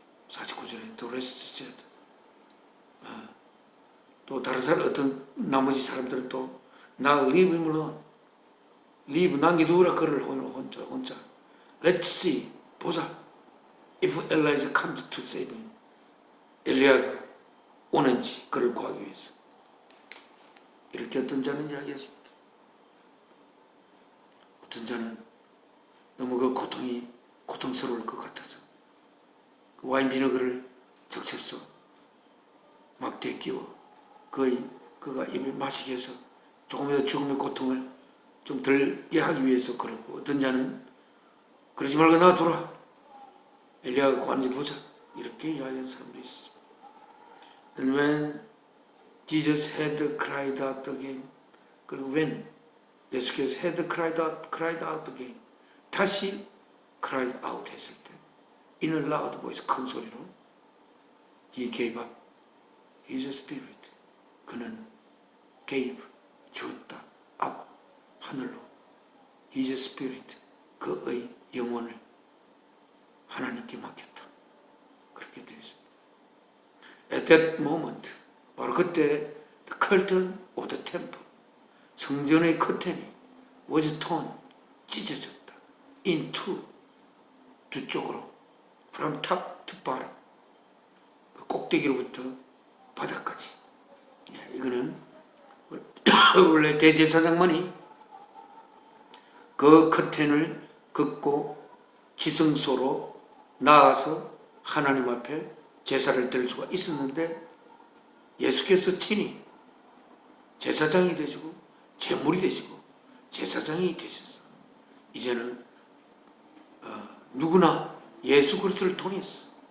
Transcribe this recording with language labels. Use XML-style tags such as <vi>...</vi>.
<ko>49절에</ko> <en>The rest said.</en> <ko>또 다른 사람 어떤 나머지 사람들은 또 나</ko> <en>leave him alone.</en> <ko>leave 남겨두라 그를 혼자.</ko> <en>Let's see.</en> <ko>보자.</ko> <en>If Elijah comes to save him.</en> <ko>엘리야가 오는지 그를 구하기 위해서. 이렇게 어떤 자는 이야기했습니다. 어떤 자는 너무 그 고통스러울 것 같아서 그 와인 비너그를 적셔서 막대에 끼워 그가 입에 마시게 해서 조금이라도 죽음의 고통을 좀 덜게 하기 위해서 그러고, 어떤 자는 그러지 말고 놔둬라, 엘리야가 구하는지 보자, 이렇게 이야기하는 사람도 있습니다.</ko> <en>And when Jesus had cried out again,</en> <ko>그리고</ko> <en>when 예수께서 had cried out again,</en> <ko>다시</ko> <en>cried out 했을 때 in a loud voice,</en> <ko>큰 소리로</ko> <en>he gave up his spirit, 그는 gave,</en> <ko>주었다,</ko> <en>up,</en> <ko>하늘로,</ko> <en>his spirit,</en> <ko>그의 영혼을 하나님께 맡겼다. 그렇게 되어 있습니다.</ko> <en>At that moment,</en> <ko>바로 그때</ko> <en>the curtain of the temple,</en> <ko>성전의 커튼이</ko> <en>was torn,</en> <ko>찢어졌다.</ko> <en>into,</en> <ko>두 쪽으로,</ko> <en>from top to bottom,</en> <ko>그 꼭대기로부터 바닥까지. 이거는 원래 대제사장만이 그 커튼을 긋고 지성소로 나아서 하나님 앞에 제사를 드릴 수가 있었는데, 예수께서 친히 제사장이 되시고 제물이 되시고 제사장이 되셔서 이제는 누구나 예수 그리스도를 통해서</ko>